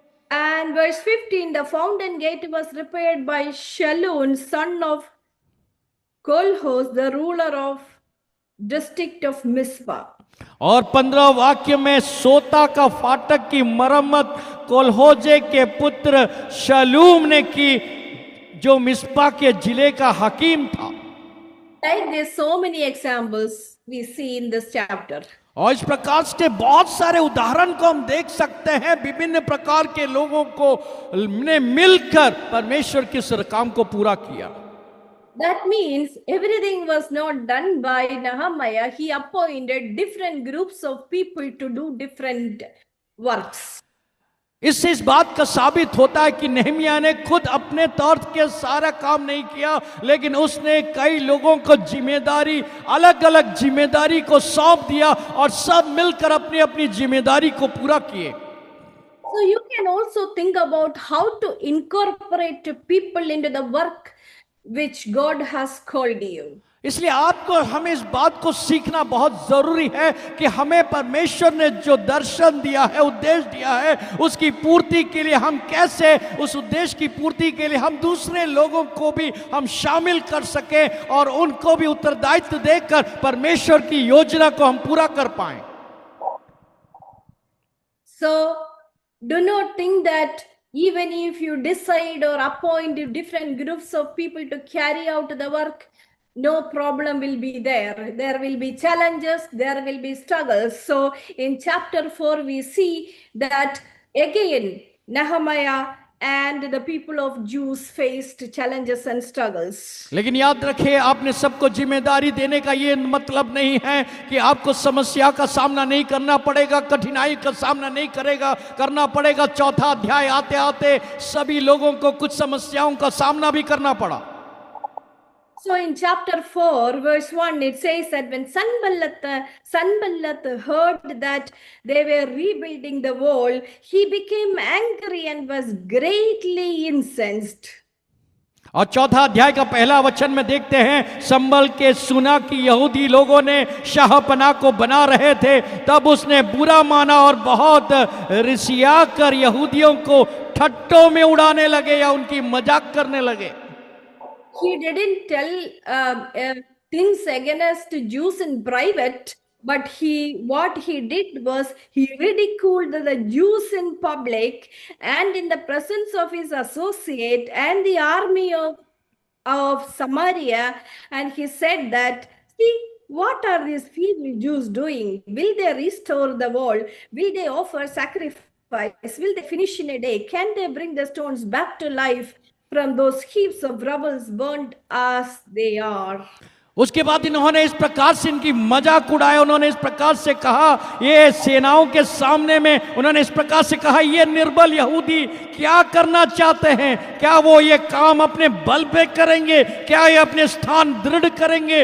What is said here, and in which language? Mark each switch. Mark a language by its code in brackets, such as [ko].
[en] And verse 15, the fountain gate was repaired by Shalun, son of Kolhos, the ruler of district of Mizpah. [hi] और 15 वाक्य में सोता का फाटक की मरम्मत कोल्होजे के पुत्र शलूम ने की, जो मिस्पा के जिले का हकीम था। [en] Like there's so many examples we see in this chapter. [hi] और इस प्रकार से बहुत सारे उदाहरण को हम देख सकते हैं, विभिन्न प्रकार के लोगों को ने मिलकर परमेश्वर के इस काम को पूरा किया। [en] That means everything was not done by Nehemiah. He appointed different groups of people to do different works. [hi] इससे इस बात का साबित होता है कि नेहमिया ने खुद अपने तौर के सारा काम नहीं किया, लेकिन उसने कई लोगों को जिम्मेदारी, अलग अलग जिम्मेदारी को सौंप दिया और सब मिलकर अपनी अपनी जिम्मेदारी को पूरा किए। [en] So you can also think about how to incorporate people into the work which God has called you. [hi] इसलिए आपको हमें इस बात को सीखना बहुत जरूरी है कि हमें परमेश्वर ने जो दर्शन दिया है, उद्देश्य दिया है, उसकी पूर्ति के लिए हम कैसे उस उद्देश्य की पूर्ति के लिए हम दूसरे लोगों को भी हम शामिल कर सके और उनको भी उत्तरदायित्व देकर परमेश्वर की योजना को हम पूरा कर पाएं। [en] So do not think that even if you decide or appoint different groups of people to carry out the work, no problem will be there. There will be challenges, there will be struggles. So in chapter 4, we see that again, Nehemiah and the people of Jews faced challenges and struggles. [hi] लेकिन याद रखिए, आपने सबको जिम्मेदारी देने का ये मतलब नहीं है कि आपको समस्या का सामना नहीं करना पड़ेगा, कठिनाई का सामना नहीं करना पड़ेगा। चौथा अध्याय आते आते सभी लोगों को कुछ समस्याओं का सामना भी करना पड़ा। [en] So in chapter 4, verse 1, it says that when Sanballat heard that they were rebuilding the wall, he became angry and was greatly incensed. [hi] और चौथा अध्याय का पहला वचन में देखते हैं, संबल के सुना कि यहूदी लोगों ने शाहपनाह को बना रहे थे, तब उसने बुरा माना और बहुत रिसिया कर यहूदियों को ठट्टों में उड़ाने लगे या उनकी मजाक करने लगे। [en] He didn't tell things against Jews in private, but what he did was he ridiculed the Jews in public and in the presence of his associate and the army of Samaria, and he said that, see, what are these feeble Jews doing? Will they restore the wall? Will they offer sacrifice? Will they finish in a day? Can they bring the stones back to life from those heaps of rubble burnt as they are? [hi] उसके बाद इन्होंने इस प्रकार से इनकी मजाक उड़ाया। उन्होंने इस प्रकार से कहा, ये सेनाओं के सामने में उन्होंने इस प्रकार से कहा, ये निर्बल यहूदी क्या करना चाहते हैं? क्या वो ये काम अपने बल पे करेंगे? क्या ये अपने स्थान दृढ़ करेंगे?